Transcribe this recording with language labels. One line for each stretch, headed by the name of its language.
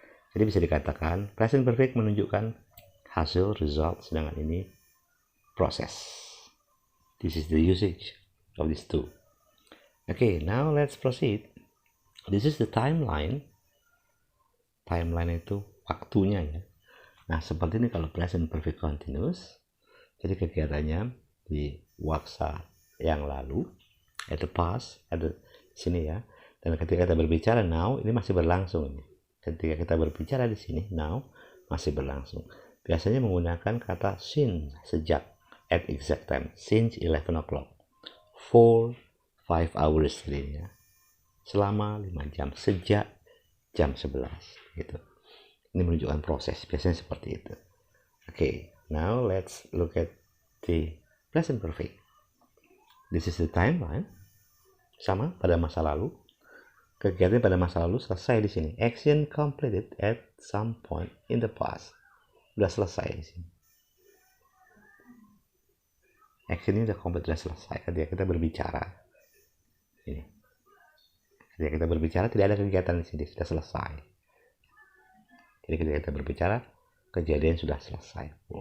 Indonesian: Jadi bisa dikatakan present perfect menunjukkan hasil, result, sedangkan ini proses.
English: This is the usage of these two. Okay, now let's proceed. This is the timeline.
Indonesian: Timeline itu waktunya ya. Nah, seperti ini kalau present perfect continuous. Jadi kegiatannya di waktu yang lalu,
English: at the past,
Indonesian: ada sini ya. Dan ketika kita berbicara now, ini masih berlangsung ini. Ketika kita berbicara di sini now, masih berlangsung. Biasanya menggunakan kata since, sejak,
English: at exact time, since 11 o'clock, for 5 hours
Indonesian: ya. Selama 5 jam, sejak jam 11 gitu. Ini menunjukkan proses, biasanya seperti itu.
English: Okay, now let's look at the present perfect. This is the timeline.
Indonesian: Sama pada masa lalu. Kegiatan pada masa lalu selesai di sini.
English: Action completed at some point in the past.
Indonesian: Sudah selesai di sini. Action ini sudah complete, sudah selesai ketika kita berbicara. Ini. Ketika kita berbicara tidak ada kegiatan di sini, sudah selesai. Jadi ketika kita berbicara, kejadian sudah selesai.